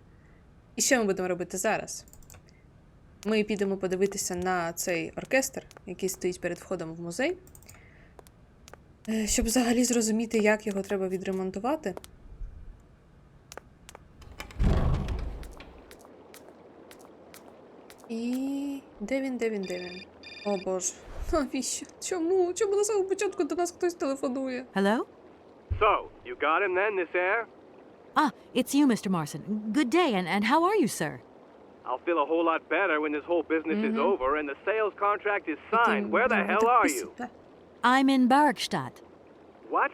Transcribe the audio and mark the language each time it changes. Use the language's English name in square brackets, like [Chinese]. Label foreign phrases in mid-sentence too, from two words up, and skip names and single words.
[Ukrainian] І що ми будемо робити зараз? Ми підемо подивитися на цей оркестр, який стоїть перед входом в музей, щоб взагалі зрозуміти, як його треба відремонтувати. І... Де він? О боже, навіщо? Чому? Чому на самому початку до нас хтось телефонує? [English] Hello? So, you got him then, this air? Ah, it's you, Mr. Marson. Good day, and how are you, sir? I'll feel a whole lot better when this whole business is over and the sales contract is signed. Where the hell are you? I'm in Barkstadt. What?